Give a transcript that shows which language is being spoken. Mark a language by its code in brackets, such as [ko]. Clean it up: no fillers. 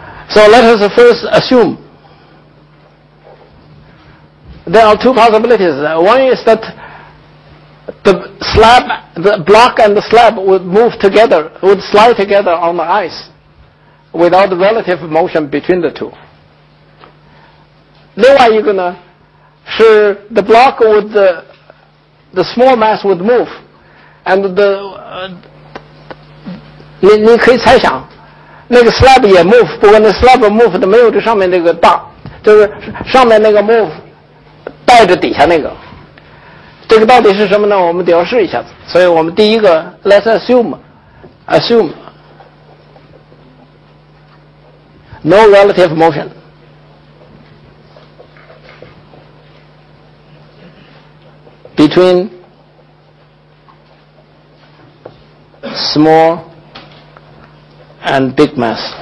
[en] So let us first assume there are two possibilities. One is that the block and the slab would move together, would slide together on the ice without relative motion between the two. [zh] 另外一个呢，是 [en] the block would the small mass would move, and the [zh] 你可以猜想，那个 slab 也 move， 不过那 slab move 的没有这上面那个大，就是上面那个 move 带着底下那个。这个到底是什么呢？我们得要试一下子。所以我们第一个 [en] let's assume no relative motion. Between small and big mass.